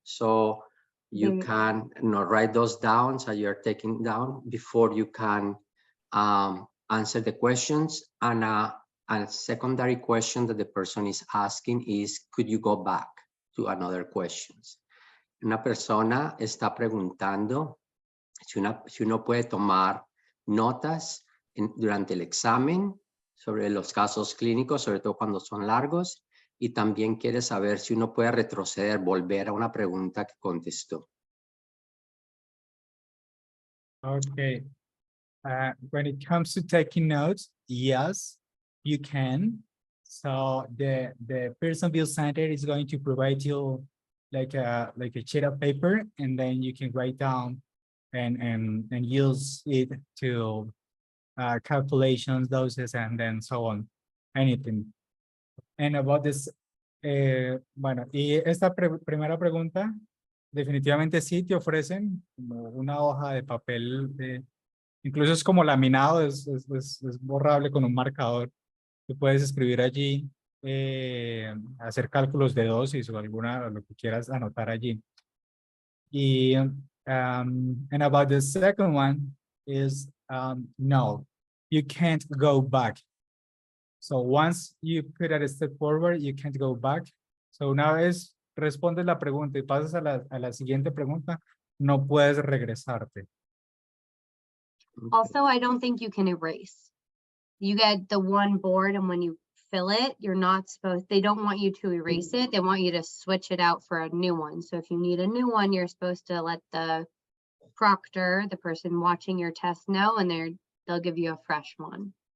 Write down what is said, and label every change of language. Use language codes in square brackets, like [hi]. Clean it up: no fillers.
[en] So you can write those down as you are taking down before you can answer the questions. And a secondary question that the person is asking is, could you go back to another questions? [es] Una persona está preguntando si uno puede tomar notas durante el examen sobre los casos clínicos, sobre todo cuando son largos, y también quiere saber si uno puede retroceder, volver a una pregunta que contestó. [en] Okay. When it comes to taking notes, yes, you can. So the person Bill Center is going to provide you like a sheet of paper, and then you can write down and use it to calculations, doses, and then so on, anything. And about this, [es] bueno, y esta primera pregunta, definitivamente sí te ofrecen como una hoja de papel, incluso es como laminado, es borrable con un marcador. Tú puedes escribir allí, hacer cálculos de dosis o lo que quieras anotar allí. [en] Y, and about the second one is, no, you can't go back. So once you put a step forward, you can't go back. [es] So una vez respondes la pregunta y pasas a la siguiente pregunta, no puedes regresarte. [en] Also, I don't think you can erase. You get the one board, and when you fill it, you're not supposed, they don't want you to erase it. They want you to switch it out for a new one. So if you need a new one, you're supposed to let the proctor, the person watching your test, know, and they'll give you a fresh one.